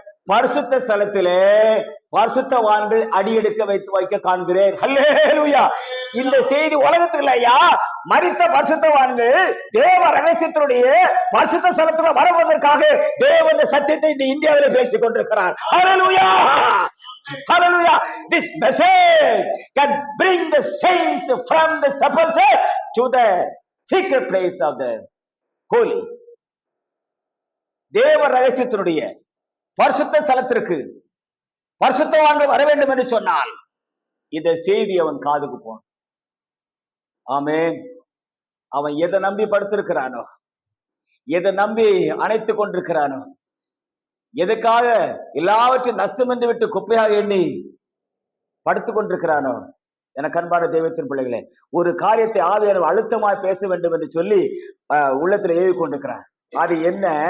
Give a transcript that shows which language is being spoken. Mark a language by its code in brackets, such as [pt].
[ta] பரிசுத்த ஸ்தலத்திலே பரிசுத்தவான்கள் அடியெடுக்க வைக்க காண்கிறேன். ஹல்லேலூயா. இந்த செய்தி உலகத்துக்கு இல்லையா, மரித்த பரிசுத்தவான்கள் தேவ ரகசியத்தினுடைய பரிசுத்த ஸ்தலத்துல வருவதற்காக தேவன் சத்தியத்தை இந்த இந்தியாவில் பேசிக் கொண்டிருக்கிறார். ஹல்லேலூயா. Hallelujah. [en] This message can bring the saints from the sepulchre to the secret place of the holy. [ta] தேவ ரகசியத்தினுடைய பரிசுத்த ஸ்தலத்திற்கு பரிசுத்தவான்கள் வர வேண்டும் என்று சொன்னால் இந்த செய்தி அவன் காதுக்கு போன. ஆமென். அவன் எதை நம்பி படுத்திருக்கிறானோ, எதை நம்பி அணைத்துக் கொண்டிருக்கிறானோ, எதுக்காக எல்லாவற்றையும் நஷ்டம் என்று விட்டு குப்பையாக எண்ணி படுத்துக் கொண்டிருக்கிறானோ, எனக்கு அன்பான தெய்வத்தின் பிள்ளைகளே, ஒரு காரியத்தை ஆவியானவர் அழுத்தமாய் பேச வேண்டும் என்று சொல்லி உள்ளத்துல ஏவி கொண்டிருக்கிறார். அது என்ன?